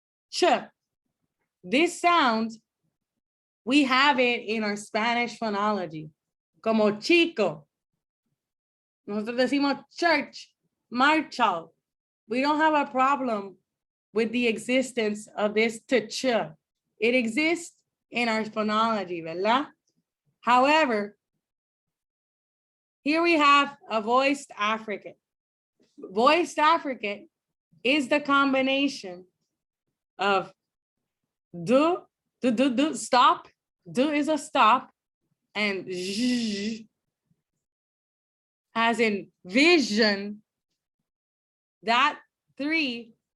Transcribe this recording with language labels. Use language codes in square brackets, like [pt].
[en] Ch. This sound, we have it in our Spanish phonology, [es] como chico. Nosotros decimos church, marchal. [en] We don't have a problem with the existence of this ch. It exists in our phonology, ¿verdad? However, here we have a voiced affricate. Voiced affricate is the combination of do, stop, do is a stop, and zh, as in vision. That three